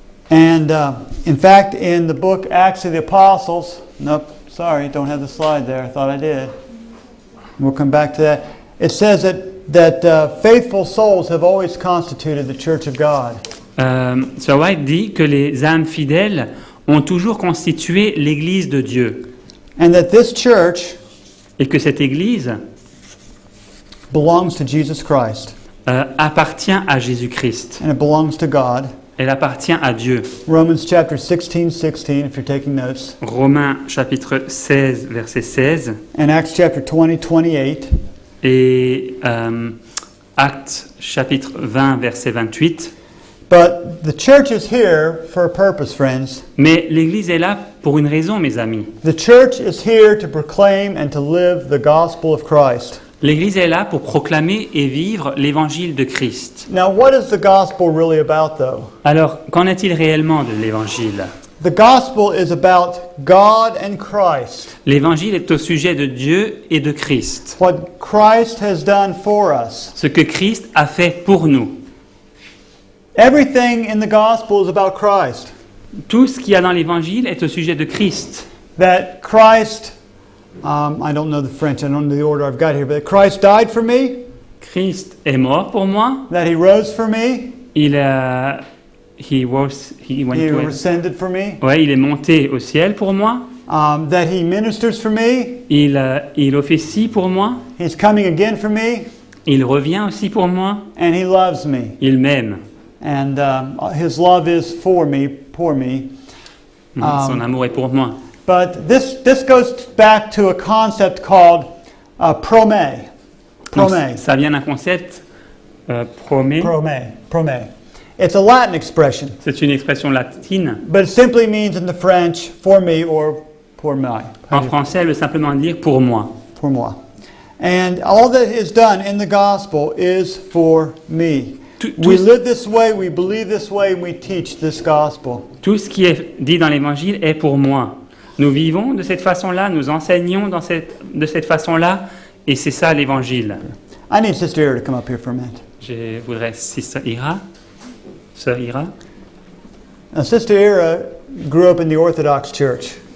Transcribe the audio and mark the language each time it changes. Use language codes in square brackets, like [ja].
[en] And in fact, in the book Acts of the Apostles, nope, sorry, don't have the slide there. I thought I did. We'll come back to that. It says that faithful souls have always constituted the Church of God. [fr] Sir White dit que les âmes fidèles ont toujours constitué l'Église de Dieu [en] And that this church [fr] et que cette Église [en] belongs to Jesus Christ. [fr] appartient à Jésus-Christ. [en] And it belongs to God. [fr] Elle appartient à Dieu. [en] Romans chapter 16:16, if you're taking notes. [fr] Romains chapitre 16, verset 16 [en] And Acts chapter 20:28. [fr] et Actes chapitre 20, verset 28. [en] But the church is here for a purpose, friends. [fr] Mais l'Église est là pour une raison, mes amis. [en] The church is here to proclaim and to live the gospel of Christ. [fr] L'Église est là pour proclamer et vivre l'Évangile de Christ. [en] Now, what is the gospel really about, though? [fr] Alors, qu'en est-il réellement de l'Évangile? [en] The gospel is about God and Christ. [fr] L'Évangile est au sujet de Dieu et de Christ. [en] What Christ has done for us. [fr] Ce que Christ a fait pour nous. [en] Everything in the gospel is about Christ. [fr] Tout ce qu'il y a dans l'Évangile est au sujet de Christ. [en] That Christ, I don't know the French, I don't know the order I've got here, but Christ died for me, [fr] Christ est mort pour moi, [en] that He rose for me, [fr] il a, [en] he went He to it. ascended for me. [fr] Ouais, il est monté au ciel pour moi. [en] That he ministers for me. [fr] Il officie pour moi. [en] He's coming again for me. [fr] Il revient aussi pour moi. [en] And he loves me. [fr] Il m'aime. [en] And his love is for me. [fr] Son amour est pour moi. [en] But this goes back to a concept called prome. [fr] Donc, [en] Prome. [fr] ça vient d'un concept promé. [en] Prome. It's a Latin expression, [fr] C'est une expression latine. [en] but it simply means in the French for me or [fr] pour moi. En français, elle veut simplement dire pour moi. Pour moi. [en] And all that is done in the gospel is for me. We live this way, we believe this way, and we teach this gospel. [fr] Tout ce qui est dit dans l'évangile est pour moi. Nous vivons de cette façon-là, nous enseignons de cette façon-là, et c'est ça l'évangile. [en] I need Sister Ira to come up here for a minute. [fr] Je voudrais Sister Ira. Sœur Ira. [en] Now, Sister Ira grew up in the Orthodox Church.